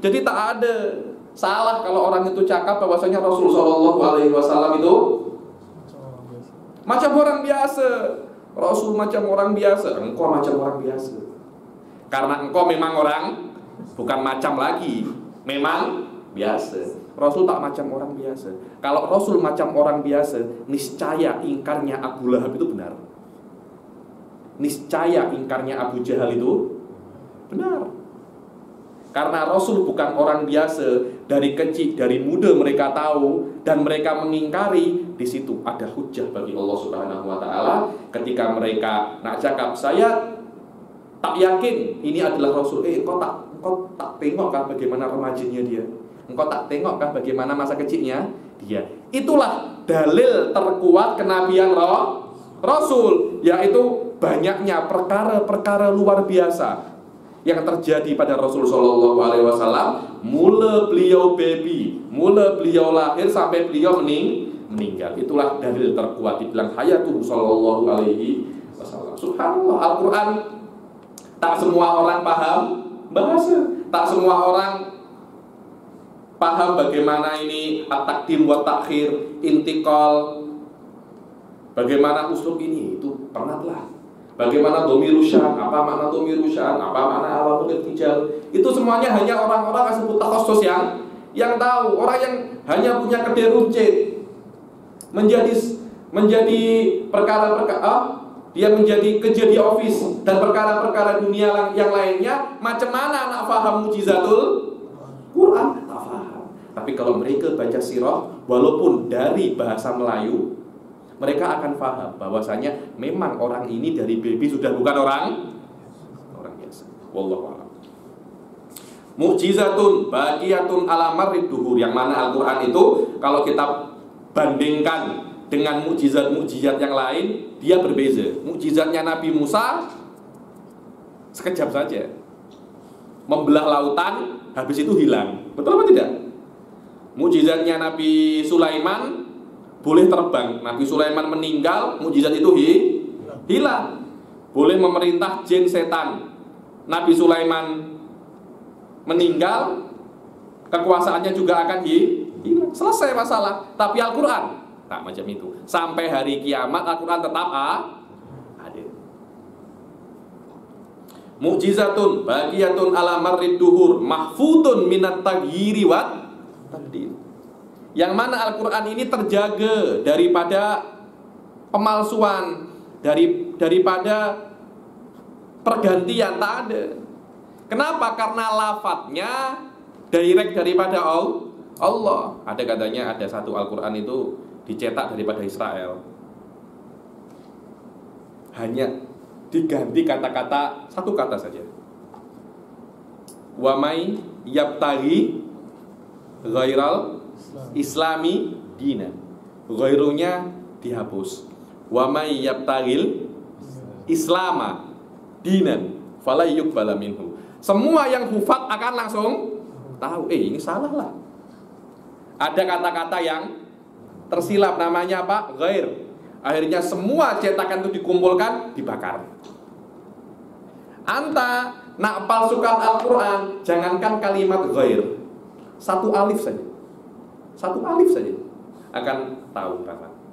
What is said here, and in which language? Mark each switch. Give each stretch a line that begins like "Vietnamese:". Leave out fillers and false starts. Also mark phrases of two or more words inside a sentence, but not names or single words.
Malay: Jadi tak ada salah kalau orang itu cakap bahwasanya Rasulullah SAW itu macam orang biasa. Rasul macam orang biasa, engkau macam orang biasa. Karena engkau memang orang, bukan macam lagi, memang biasa. Rasul tak macam orang biasa. Kalau Rasul macam orang biasa, niscaya ingkarnya Abu Lahab itu benar. Niscaya ingkarnya Abu Jahal itu benar. Karena Rasul bukan orang biasa, dari kecil, dari muda mereka tahu dan mereka mengingkari. Di situ ada hujah bagi Allah
Arabic: سبحانه وتعالى
Malay: ketika mereka nak cakap, saya tak yakin ini adalah Rasul. Engkau tak tengok kan bagaimana remajinya dia? Engkau tak tengok kan bagaimana masa kecilnya dia? Itulah dalil terkuat kenabian Rasul, yaitu banyaknya perkara-perkara luar biasa yang terjadi pada Rasul
Arabic: صلى الله عليه وسلم,
Malay: mulai beliau baby, mulai beliau lahir sampai beliau meninggal. Itulah dalil terkuat dibilang
Arabic: حياته صلى الله عليه وسلم.
Malay: Subhanallah, Al-Quran tak semua orang paham bahasa, tak semua orang paham bagaimana ini
Arabic: التقديم والتأخير,
Malay: intiqal, bagaimana uslub ini, itu pernahlah. Bagaimana
Arabic: ضمير الشأن,
Malay: apa makna
Arabic: ضمير الشأن,
Malay: apa makna
Arabic: عوامل الارتجال,
Malay: itu semuanya hanya orang-orang asebut takhasus yang tahu. Orang yang hanya punya kedai runcit menjadi perkara-perkara, dia menjadi kerja di office dan perkara-perkara dunia yang lainnya, macam mana nak faham mujizatul Quran? Tak faham. Tapi kalau mereka baca sirah, walaupun dari bahasa Melayu, mereka akan paham bahwasanya memang orang ini dari baby sudah bukan orang biasa.
Arabic: والله أعلم. معجزة باقية على مر الدهور,
Malay: yang mana Al-Qur'an itu kalau kita bandingkan dengan mukjizat-mukjizat yang lain, dia berbeza. Mukjizatnya Nabi Musa sekejap saja membelah lautan, habis itu hilang. Betul apa tidak? Mukjizatnya Nabi Sulaiman boleh terbang. Nabi Sulaiman meninggal, mukjizat itu hilang. Boleh memerintah jin setan. Nabi Sulaiman meninggal, kekuasaannya juga akan hilang. Selesai masalah. Tapi Al-Quran tak macam itu. Sampai hari kiamat Al-Quran tetap ada.
Arabic: معجزة باقية على مر الدهور محفوظة من التغيير والتبديل.
Malay: Yang mana Al-Quran ini terjaga daripada pemalsuan, daripada pergantian, tak ada. Kenapa? Karena lafadznya direct daripada Allah. Ada katanya ada satu Al-Quran itu dicetak daripada Israel, hanya diganti kata-kata, satu kata saja.
Arabic: ومن يبتغ غير الإسلام دينا,
Malay: ghairunya dihapus.
Arabic: ومن يبتغ الإسلام دينا فلا يقبل منه.
Malay: Semua yang hufat akan langsung tahu, ini salah lah. Ada kata-kata yang tersilap, namanya apa? Ghair. Akhirnya semua cetakan itu dikumpulkan, dibakar. Anta nak palsukan Al-Quran, jangankan kalimat ghair, satu alif saja akan tahu apa.